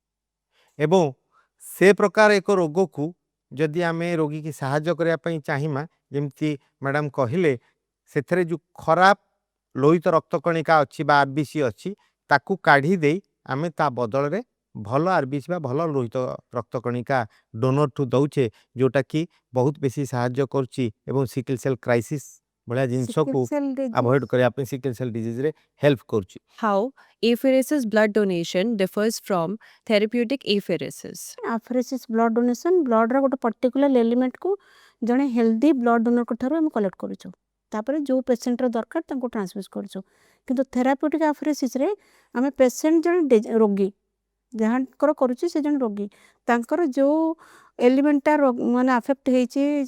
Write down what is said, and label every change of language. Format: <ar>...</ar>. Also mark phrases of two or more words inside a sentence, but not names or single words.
<or>ଏବଂ ସେ ପ୍ରକାର ଏକ ରୋଗକୁ ଯଦି ଆମେ ରୋଗୀକି ସାହାଯ୍ୟ କରିବା ପାଇଁ ଚାହିଁବା ଯେମିତି ମ୍ୟାଡ଼ାମ୍ କହିଲେ ସେଥିରେ ଯେଉଁ ଖରାପ ଲୋହିତ ରକ୍ତକଣିକା ଅଛି ବା ଆର୍ବିସି ଅଛି ତାକୁ କାଢ଼ି ଦେଇ ଆମେ ତା ବଦଳରେ ଭଲ ଆର୍ବିସି ବା ଭଲ ଲୋହିତ ରକ୍ତକଣିକା ଡୋନର୍ଠୁ ଦେଉଛେ ଯେଉଁଟାକି ବହୁତ ବେଶୀ ସାହାଯ୍ୟ କରୁଛି ଏବଂ</or> <en>sickle cell crisis</en> <or>ଭଳିଆ ଜିନିଷକୁ ଆଭଏଡ଼ କରିବା ପାଇଁ</or> <en>sickle cell disease help</en> <or>କରୁଛି।</or> <en>How apheresis blood donation differs from therapeutic apheresis? apheresis blood donation blood</en> <or>ଗୋଟେ</or> <en>particular element</en> <or>ଜଣେ</or> <en>healthy blood donor</en> <or>ଠାରୁ ଆମେ କଲେକ୍ଟ କରୁଛୁ ତାପରେ ଯେଉଁ ପେସେଣ୍ଟର ଦରକାର ତାଙ୍କୁ ଟ୍ରାନ୍ସଫ୍ୟୁଜ୍ କରୁଛୁ କିନ୍ତୁ</or> <en>therapeutic apheresis</en> <or>ଆମେ ପେସେଣ୍ଟ ଜଣେ ରୋଗୀ ଯାହାଙ୍କର କରୁଛି ସେ ଜଣେ ରୋଗୀ ତାଙ୍କର ଯେଉଁ ଏଲିମେଣ୍ଟଟା ମାନେ ଆଫେକ୍ଟ ହେଇଛି</or>